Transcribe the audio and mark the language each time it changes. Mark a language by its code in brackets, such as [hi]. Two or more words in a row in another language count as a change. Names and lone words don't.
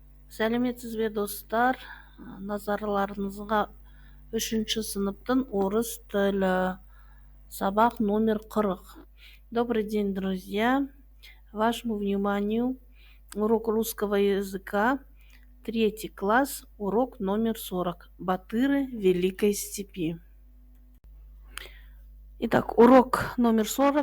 [kk] Сәлеметсіз бе достар? Назарларыңызға 3 сыныптың орыс тілі сабақ номер 40. [ru] Добрый день, друзья! Вашему вниманию урок русского языка, 3 класс, урок номер 40. Батыры Великой Степи. Итак, урок номер 40.